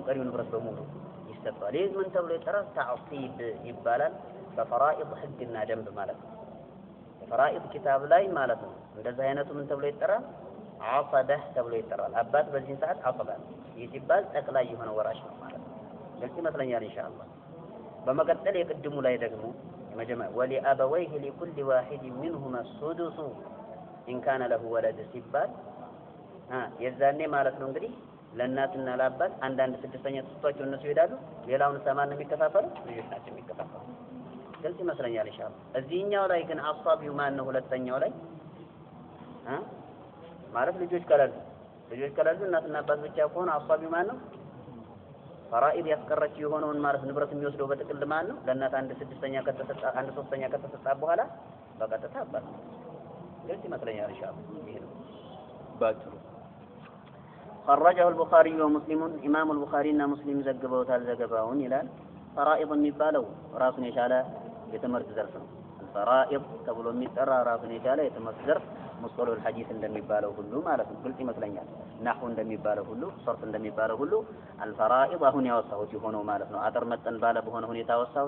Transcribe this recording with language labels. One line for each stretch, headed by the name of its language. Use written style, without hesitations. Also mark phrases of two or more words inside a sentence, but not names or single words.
Amharic: ቀሪው ንብረት በሙሉ ይሰጠዋል። ይህ ምን ተብሎ ይጠራል? ተዕሲብ ይባላል። በፈራኢድ ህግና ደንብ ማለት ነው። የፈራኢድ ኪታብ ላይ ማለት ነው እንደዚህ አይነቱ ምን ተብሎ ይጠራል? አሰበህ ተብሎ ይጠራል። አባት በዚህ ሰዓት አሰበ ይህ ሲባል ጠቅላይ የሆነ ወራሽ ነው ማለት ነው። ግልጽ ይመስለኛል ኢንሻአላህ። በመቀጠል የቅድሙ ላይ ደግሞ መጀመሪያ
Arabic: ولأبويه لكل واحد منهما السدس إن كان له ولد
Amharic: ሲባል የዛኔ ማለት ነው እንግዲህ ለእናትና ለአባት አንዳንድ 6ኛ ተሰጥቷቸው እነሱ ይሄዳሉ። ሌላውን ሰማን ነው የሚከፋፈለው? ልጆች ናቸው የሚከፋፈሉ። ግልጽ ይመስለኛል ኢንሻአላህ። እዚህኛው ላይ ግን አሳቢው ማን ነው? ሁለተኛው ላይ ማለት ልጆች ከሌሉ እናትና አባት ብቻ ከሆነ አሳቢው ማን ነው? ፈራኢድ ያስቀረችው የሆነውን ማለት ንብረት የሚወስደው በጥቅል ማን ነው? ለእናት 1/6ኛ ከተሰጣ 1/3ኛ ከተሰጣ በኋላ በቀጥታ አባት ነው። ግልጽ ይመስለኛል ኢንሻአላህ። ይሄ ነው ባጭሩ።
Arabic: خرجه البخاري ومسلم امام البخاري
Amharic: እና ሙስሊም ዘግበውታል ዘገባውን ይላል። ፈራኢድ የሚባለው ራሱን የቻለ የትምህርት ዘርፍ ነው። ፈራኢድ ተብሎ የሚጠራ ራሱን የቻለ የትምህርት ዘርፍ ሙስጠለሁል ሐዲስ እንደሚባለው ሁሉ ማለት ነው። ግልጽ ይመስለኛል። ናሁ እንደሚባለው ሁሉ ሶርት እንደሚባለው ሁሉ አልፈራኢድ አሁን ያወጣሁት የሆነው ማለት ነው። አጥር መጠን ባለ በሆነ ሁኔታ ወጣሁት